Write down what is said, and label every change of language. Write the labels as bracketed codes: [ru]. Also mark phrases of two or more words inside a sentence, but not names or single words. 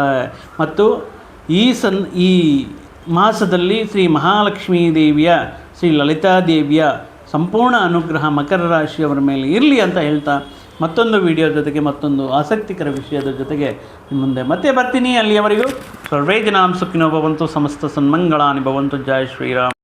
[kn] ಮತ್ತು ಈ ಮಾಸದಲ್ಲಿ ಶ್ರೀ ಮಹಾಲಕ್ಷ್ಮೀ ದೇವಿಯ, ಶ್ರೀ ಲಲಿತಾದೇವಿಯ ಸಂಪೂರ್ಣ ಅನುಗ್ರಹ ಮಕರ ರಾಶಿಯವರ ಮೇಲೆ ಇರಲಿ ಅಂತ ಹೇಳ್ತಾ, ಮತ್ತೊಂದು ವಿಡಿಯೋ ಜೊತೆಗೆ ಮತ್ತೊಂದು ಆಸಕ್ತಿಕರ ವಿಷಯದ ಜೊತೆಗೆ ಮುಂದೆ ಮತ್ತೆ ಬರ್ತೀನಿ. [sa] ಅಲ್ಲಿಯವರೆಗೂ ಸರ್ವೇ ಜನಾಂ ಸುಖಿನೋ ಭವಂತು, ಸಮಸ್ತ ಸನ್ಮಂಗಳಾನಿ ಭವಂತು. [hi] ಜೈ ಶ್ರೀರಾಮ್.